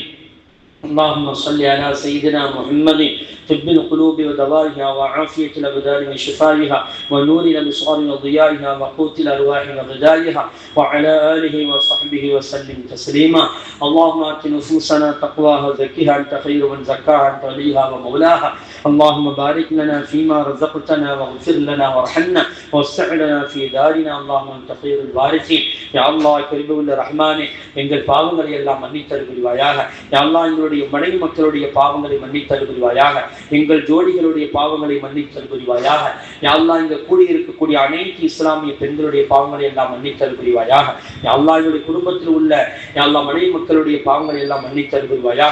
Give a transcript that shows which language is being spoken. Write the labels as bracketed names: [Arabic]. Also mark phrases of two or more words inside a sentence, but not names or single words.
[Arabic] اللهم صل على سيدنا محمد طب القلوب ودوائها وعافية الأبدان وشفائها ونور الأبصار وضيائها وقوت الأرواح وغذائها وعلى آله وصحبه وسلم تسليما. اللهم آت نفوسنا تقواها وزكها أنت خير من زكاها أنت وليها ومولاها. اللهم بارك لنا فيما رزقتنا واغفر لنا وارحمنا ووسع لنا في دارنا. اللهم أنت خير الوارثين. يا الله كريم الرحمن [Tamil] எங்கள் பாவங்களை எல்லாம் மன்னித்தருள்வாயாக. [Arabic] يا الله [Tamil] எங்களுடைய மனைவி மக்களுடைய பாவங்களை மன்னித்தல் புரிவாயாக. எங்கள் ஜோடிகளுடைய பாவங்களை மன்னித்தல் புரிவாயாக. [Arabic] يا الله [Tamil] இங்க கூடியிருக்கக்கூடிய அனைத்து இஸ்லாமிய பெண்களுடைய பாவங்களை எல்லாம் மன்னித்தல் புரிவாயாக. [Arabic] يا الله [Tamil] எங்களுடைய குடும்பத்தில் உள்ள [Arabic] يا الله [Tamil] மனைவி மக்களுடைய பாவங்களை எல்லாம் மன்னித்தல் புரிவாயாக.